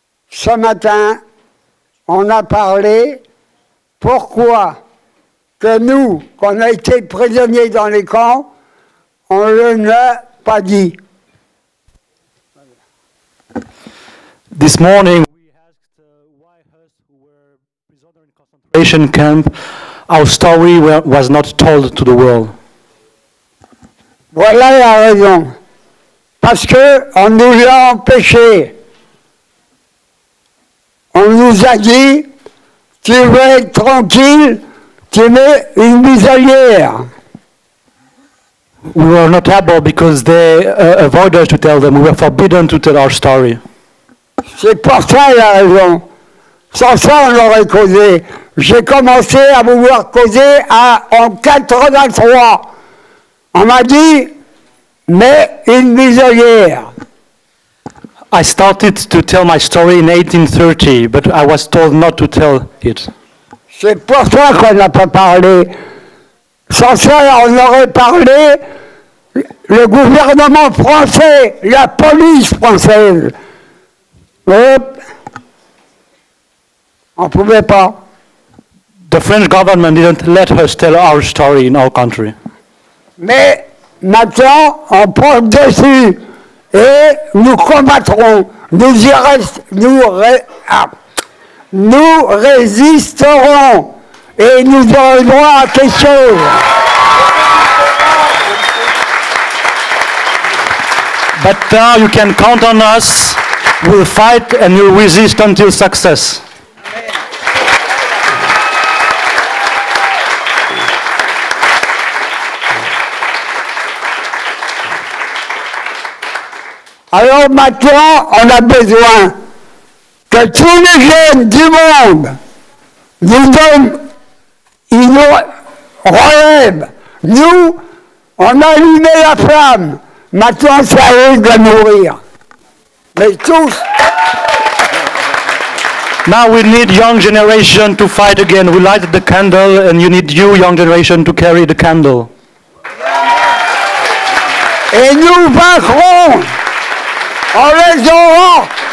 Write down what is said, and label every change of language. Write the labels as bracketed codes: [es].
[fr] Ce matin, on a parlé pourquoi que nous, qu'on a été prisonniers dans les camps, on ne l'a pas dit. [en] This morning we asked why us who were prisoners in concentration camp, our story was not told to the world. [fr] Voilà la raison. Parce qu'on nous a empêchés. On nous a dit, tu veux être tranquille, tu mets une muselière. [en] We were not able because they avoided us to tell them. We were forbidden to tell our story. [fr] C'est pour ça la raison. Sans ça, on aurait causé. J'ai commencé à vouloir causer en 83. On m'a dit, mais une muselière. [en] I started to tell my story in 1830, but I was told not to tell it. [fr] C'est pour ça qu'on n'a pas parlé. Sans ça, on aurait parlé le gouvernement français, la police française. Hop. On ne pouvait pas. [en] the French government didn't let us tell our story in our country. [fr] Mais maintenant, on prend dessus et nous combattrons, nous résisterons et nous aurons droit à quelque chose. [en] But now you can count on us. We'll fight and we'll resist until success. [fr] Alors maintenant, on a besoin que tous les jeunes du monde nous donnent une relève. Nous, on a allumé la flamme. Maintenant, c'est à eux de la nourrir. Mais tous. [en] Now we need young generation to fight again. We lighted the candle and you need you, young generation, to carry the candle. [fr] Et nous vaincrons. On les aura.